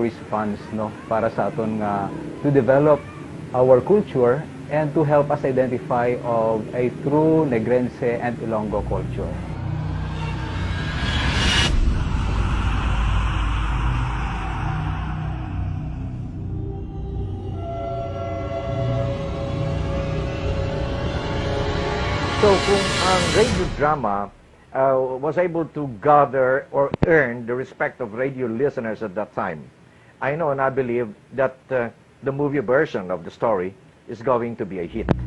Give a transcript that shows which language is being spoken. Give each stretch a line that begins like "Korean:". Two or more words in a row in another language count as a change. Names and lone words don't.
English: response, no,
Hiligaynon: para sa aton nga
English: to develop our culture and to help us identify of a true Negrense and Ilonggo culture. So
Hiligaynon: kung ang
English: radio drama was able to gather or earn the respect of radio listeners at that time, I know and I believe that the movie version of the story is going to be a hit.